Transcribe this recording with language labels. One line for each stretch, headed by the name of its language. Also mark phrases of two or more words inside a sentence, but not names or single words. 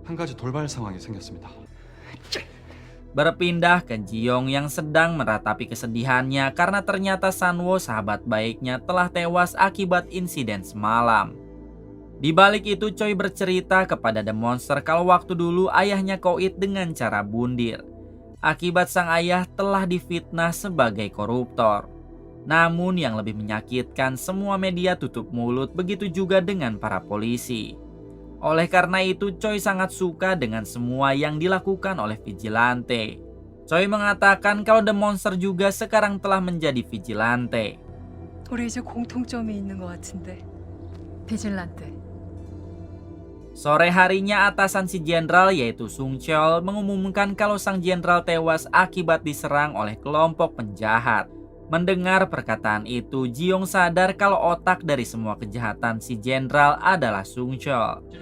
Korean: 한 가지 돌발 상황이 생겼습니다.
Indonesian: Berpindah ke Jiong yang sedang meratapi kesedihannya karena ternyata Sanwo, sahabat baiknya, telah tewas akibat insiden semalam. Di balik itu Choi bercerita kepada The Monster kalau waktu dulu ayahnya koit dengan cara bundir. Akibat sang ayah telah difitnah sebagai koruptor. Namun yang lebih menyakitkan, semua media tutup mulut, begitu juga dengan para polisi. Oleh karena itu, Choi sangat suka dengan semua yang dilakukan oleh vigilante. Choi mengatakan kalau The Monster juga sekarang telah menjadi vigilante.
Korean: 우리 이제 공통점이 있는 것 같은데. 비질란테.
Indonesian: Sore harinya atasan si jenderal yaitu Sung Cheol mengumumkan kalau sang jenderal tewas akibat diserang oleh kelompok penjahat. Mendengar perkataan itu, Jiong sadar kalau otak dari semua kejahatan si jenderal adalah Sung Cheol.